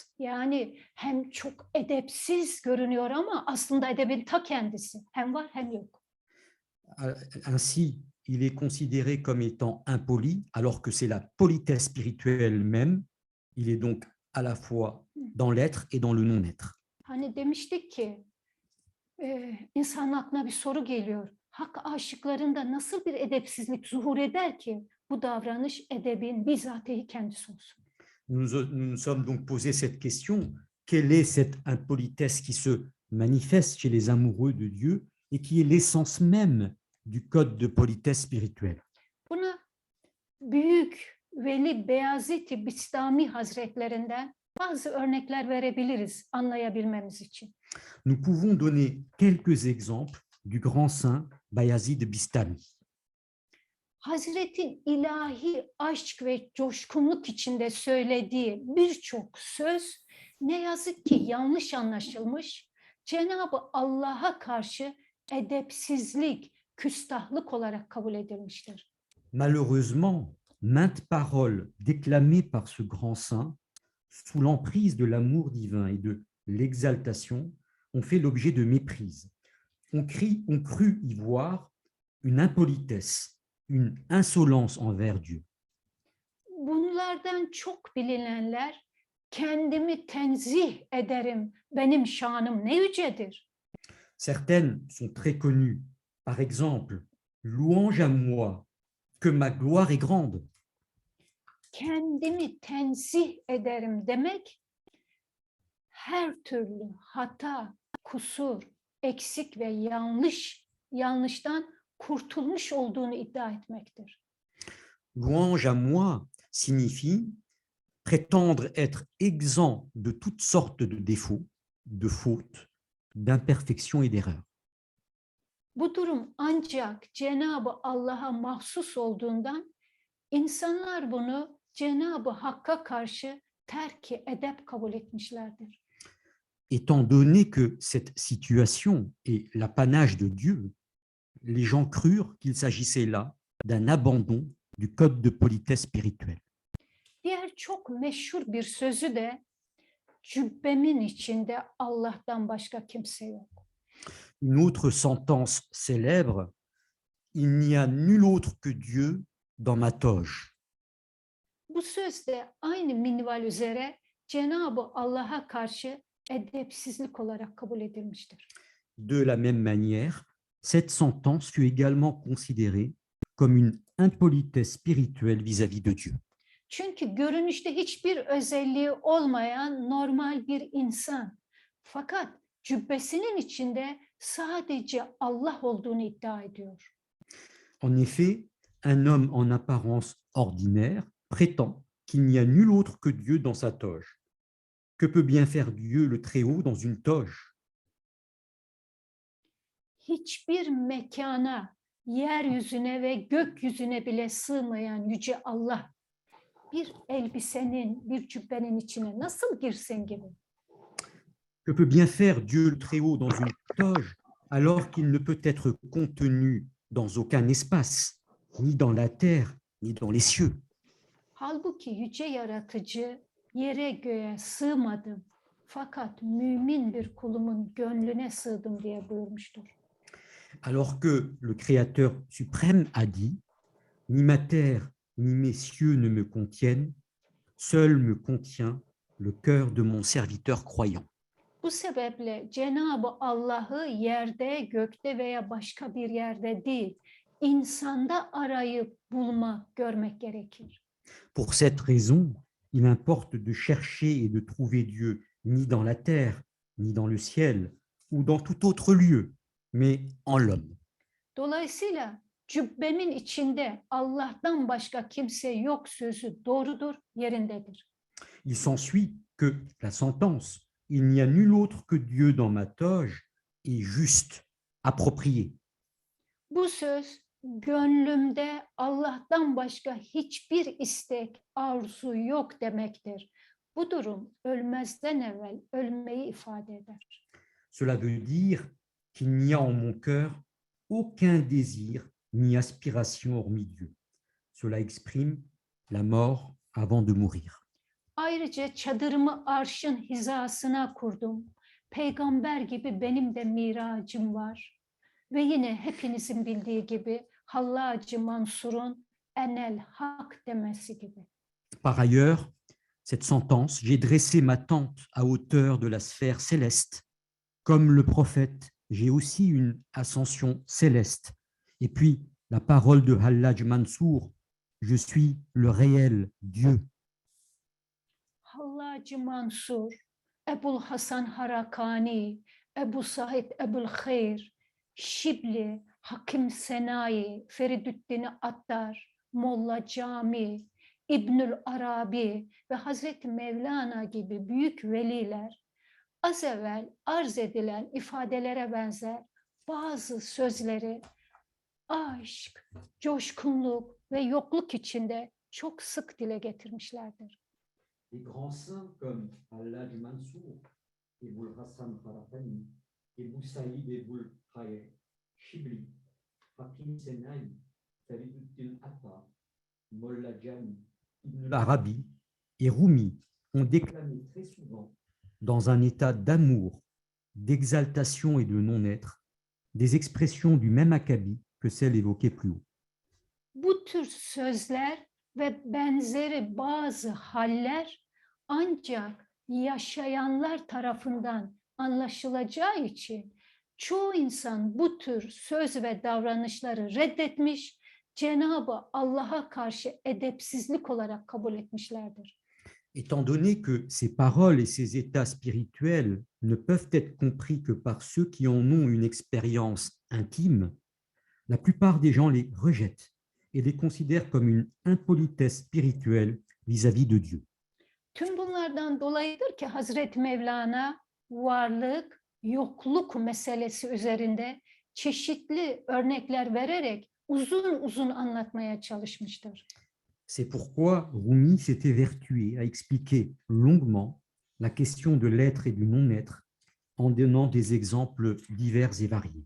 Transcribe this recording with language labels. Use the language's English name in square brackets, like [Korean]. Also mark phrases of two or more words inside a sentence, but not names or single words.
[Turkish] Yani hem çok edepsiz görünüyor ama aslında edebin ta kendisi. Hem var hem yok. [French] Ainsi, il est considéré comme étant impoli, alors que c'est la politesse spirituelle même. Il est donc à la fois dans l'être et dans le non-être. [Turkish] Hani demiştik ki insanın aklına bir soru geliyor. Hak aşıklarında nasıl bir edepsizlik zuhur eder ki bu davranış edebin bizatihi kendisi olsun? [French] Nous sommes donc posé cette question, quelle est cette impolitesse qui se manifeste chez les amoureux de Dieu et qui est l'essence même du code de politesse spirituelle? [Turkish] Buna büyük Veli Beyazıt Bistami Hazretlerinden bazı örnekler verebiliriz anlayabilmemiz için. [French] Nous pouvons donner quelques exemples du grand saint Bayazid Bistami. [Turkish] Hazretin ilahi aşk ve coşkunluk içinde söylediği birçok söz ne yazık ki yanlış anlaşılmış, Cenab-ı Allah'a karşı edepsizlik, küstahlık olarak kabul edilmiştir. [French] Malheureusement, maintes paroles déclamées par ce grand saint, sous l'emprise de l'amour divin et de l'exaltation, ont fait l'objet de méprise. On cru y voir une impolitesse, une insolence envers Dieu. [Turkish] Bunlardan çok bilinenler, kendimi tenzih ederim, benim şanım ne yücedir. [French] Certaines sont très connues. Par exemple, louange à moi, que ma gloire est grande. [Turkish] Kendimi tenzih ederim demek, her türlü hata, kusur, eksik ve yanlıştan kurtulmuş olduğunu iddia etmektir. [French] Louange à moi signifie prétendre être exempt de toutes sortes de défauts, de fautes, d'imperfections et d'erreurs. [Turkish] Bu durum ancak Cenab-ı Allah'a mahsus olduğundan insanlar bunu Cenab-ı Hakk'a karşı terk-i edep kabul etmişlerdir. [French] Étant donné que cette situation est l'apanage de Dieu, les gens crurent qu'il s'agissait là d'un abandon du code de politesse spirituelle. [Turkish] Diğer çok meşhur bir sözü de cübbemin içinde Allah'tan başka kimse yok. [French] Une autre sentence célèbre, il n'y a nul autre que Dieu dans ma toge. [Turkish] Bu söz de aynı minval üzere Cenab-ı Allah'a karşı edepsizlik olarak kabul edilmiştir. [French] De la même manière, cette sentence fut également considérée comme une impolitesse spirituelle vis-à-vis de Dieu. [Turkish] Çünkü görünüşte hiçbir özelliği olmayan normal bir insan. Fakat cübbesinin içinde sadece Allah olduğunu iddia ediyor. [French] En effet, un homme en apparence ordinaire prétend qu'il n'y a nul autre que Dieu dans sa toge. Que peut bien faire Dieu le Très-Haut dans une toge? [Turkish] Hiçbir mekana, yeryüzüne ve gökyüzüne bile sığmayan yüce Allah bir elbisenin, bir cübbenin içine nasıl girsin gibi. [French] Que peut bien faire Dieu le Très-Haut dans une toge alors qu'il ne peut être contenu dans aucun espace, ni dans la terre, ni dans les cieux? [Turkish] Halbuki yüce yaratıcı yere göğe sığmadım fakat mümin bir kulumun gönlüne sığdım diye buyurmuştur. [French] Alors que le Créateur suprême a dit, ni ma terre, ni mes cieux ne me contiennent, seul me contient le cœur de mon serviteur croyant. [Turkish] Bu sebeple Cenab-ı Allah'ı yerde, gökte veya başka bir yerde değil, insanda arayıp bulmak, görmek gerekir. [French] Pour cette raison, il importe de chercher et de trouver Dieu ni dans la terre, ni dans le ciel, ou dans tout autre lieu, mais en l'homme. [Turkish] Dolayısıyla cübbemin içinde Allah'tan başka kimse yok sözü doğrudur, yerindedir. [French] Il s'ensuit que la sentence « il n'y a nul autre que Dieu dans ma toge » est juste, appropriée. [Turkish] Bu söz gönlümde Allah'tan başka hiçbir istek, arzu yok demektir. Bu durum ölmezden evvel ölmeyi ifade eder. [French] Cela veut dire qu'il n'y a en mon cœur aucun désir ni aspiration hormis Dieu. Cela exprime la mort avant de mourir. [Turkish] Ayrıca çadırımı arşın hizasına kurdum. Peygamber gibi benim de miracım var. Ve yine hepinizin bildiği gibi Hallacı Mansur'un [Arabic] أنا الحق [Turkish] demesi gibi. [French] Par ailleurs, cette sentence, j'ai dressé ma tente à hauteur de la sphère céleste. Comme le prophète, j'ai aussi une ascension céleste. Et puis, la parole de Hallaj Mansour, je suis le réel Dieu. [Turkish] Hallacı Mansur, Ebul Hasan Harakani, Ebu Said Ebul Hayr, Şibli, Hakim Senayi, Feridüddin Attar, Molla Cami, İbnül Arabi ve Hazreti Mevlana gibi büyük veliler az evvel arz edilen ifadelere benzer bazı sözleri aşk, coşkunluk ve yokluk içinde çok sık dile getirmişlerdir. [French] Les grands saints comme Hallaj Mansour, Ebul Hassan Harakani, Ebu Saïd Ebul Hayr, Shibli, Hakim Senaï, Feriduddin Attar, Molla Jami, Ibn L'Arabie et Rumi ont déclaré très souvent dans un état d'amour, d'exaltation et de non-être des expressions du même acabit que celles évoquées plus haut. [Turkish] Bu tür sözler ve benzeri bazı haller ancak yaşayanlar tarafından anlaşılacağı için çoğu insan bu tür söz ve davranışları reddetmiş, Cenab-ı Allah'a karşı edepsizlik olarak kabul etmişlerdir. [French] Étant donné que ces paroles et ces états spirituels ne peuvent être compris que par ceux qui en ont une expérience intime, la plupart des gens les rejettent et les considèrent comme une impolitesse spirituelle vis-à-vis de Dieu. [Turkish] Tüm bunlardan dolayıdır ki Hazreti Mevlana varlık, yokluk meselesi üzerinde çeşitli örnekler vererek uzun uzun anlatmaya çalışmıştır. [French] C'est pourquoi Rumi s'était vertué à expliquer longuement la question de l'être et du non-être en donnant des exemples divers et variés.